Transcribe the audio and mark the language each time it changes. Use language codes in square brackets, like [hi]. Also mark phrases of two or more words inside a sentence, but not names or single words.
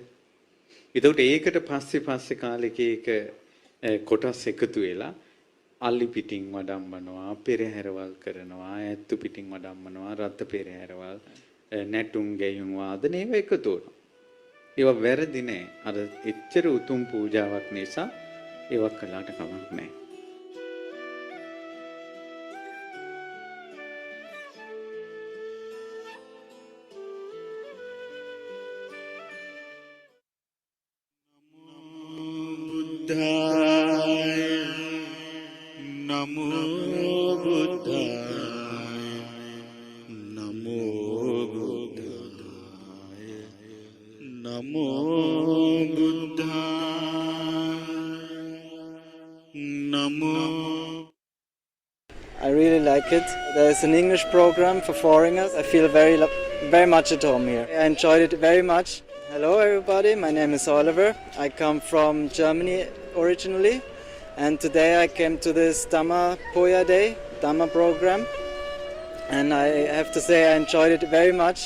[si] ඒකට ඒකට පස්සේ කාලෙක ඒක කොටස් එකතු වෙලා අලි පිටින් වඩම්මනවා, පෙරහැරවල් කරනවා, ඇත්තු පිටින් වඩම්මනවා, රත් පෙරහැරවල්, නැටුම් ගැයුම් වාදන ඒවා එකතු වෙනවා. ඒවා වැරදි නෑ. අර එච්චර උතුම් පූජාවක් නිසා ඒවා කළාට කමක් නෑ. [pi] Buddhaya. Namo Buddhaya. Namo Buddhaya. Namo Buddhaya. Namo. [en] I really like it. There's an English program for foreigners. I feel very much at home here. I enjoyed it very much. Hello everybody, my name is Oliver. I come from Germany originally, and today I came to this Dhamma Poya Day, Dhamma program, and I have to say I enjoyed it very much.